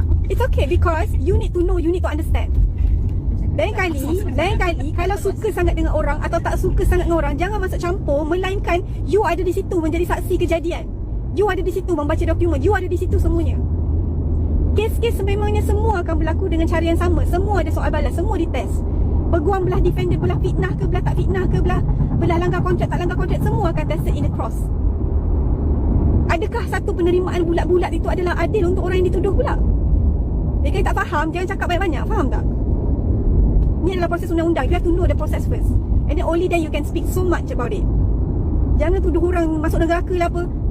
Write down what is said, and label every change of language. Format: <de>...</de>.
<en>It's okay because you need to know, you need to understand.</en> <ms>Lain kali kalau suka sangat dengan orang atau tak suka sangat dengan orang, jangan masuk campur, melainkan you ada di situ menjadi saksi kejadian. You ada di situ membaca dokumen, you ada di situ semuanya. Kes-kes sememangnya semua akan berlaku dengan cara yang sama. Semua ada soal balas, semua dites. Peguam belah defender, belah fitnah ke, belah tak fitnah ke, belah langgar kontrak, tak langgar kontrak, semua akan</ms> <en>tested in the cross.</en> <ms>Adakah satu penerimaan bulat-bulat itu adalah adil untuk orang yang dituduh pula? Jika you tak faham, jangan cakap banyak-banyak. Faham tak? Ni adalah proses undang-undang.</ms> <en>You have to know the process first. And then only then you can speak so much about it.</en> <ms>Jangan tuduh orang masuk neraka lah apa.</ms>